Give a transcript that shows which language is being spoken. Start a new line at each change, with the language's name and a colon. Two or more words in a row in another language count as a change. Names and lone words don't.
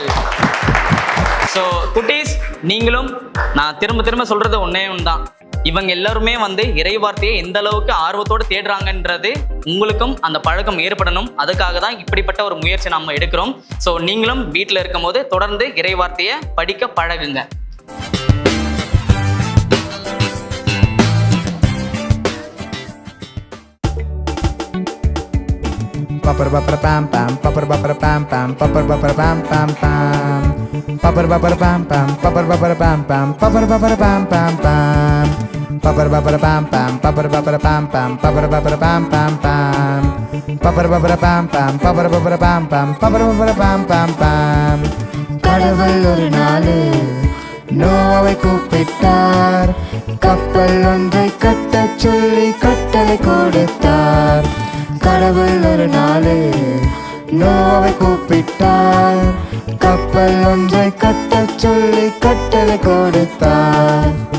Tamil: ஸோ குட்டீஸ், நீங்களும் நான் திரும்ப சொல்றது ஒன்னே ஒன்றுதான், இவங்க எல்லாருமே வந்து இறை வார்த்தையை எந்த அளவுக்கு ஆர்வத்தோடு தேடுறாங்கன்றது உங்களுக்கும் அந்த பழக்கம் ஏற்படணும். அதுக்காக தான் இப்படிப்பட்ட ஒரு முயற்சி நம்ம எடுக்கிறோம். ஸோ நீங்களும் வீட்டில் இருக்கும் போது தொடர்ந்து இறை வார்த்தையை படிக்க பழகுங்க. Papar papar pam pam, papar papar pam pam, papar papar pam pam pam, papar papar pam pam, papar papar pam pam, papar papar pam pam pam, papar papar pam pam, papar papar pam pam, papar papar pam pam pam, papar papar pam pam, papar papar pam pam, papar papar pam pam pam. கடவுள் ஒரு நாள் நோவாவை கூப்பிட்டார், கப்பல் ஒன்றை கட்டச் சொல்லி கட்டளை கொடுத்தார். கடவுள் ஒரு நாள் நோவாவை கூப்பிட்டார், கப்பல் ஒன்றை கட்டச் சொல்லி கட்டளை கொடுத்தார்.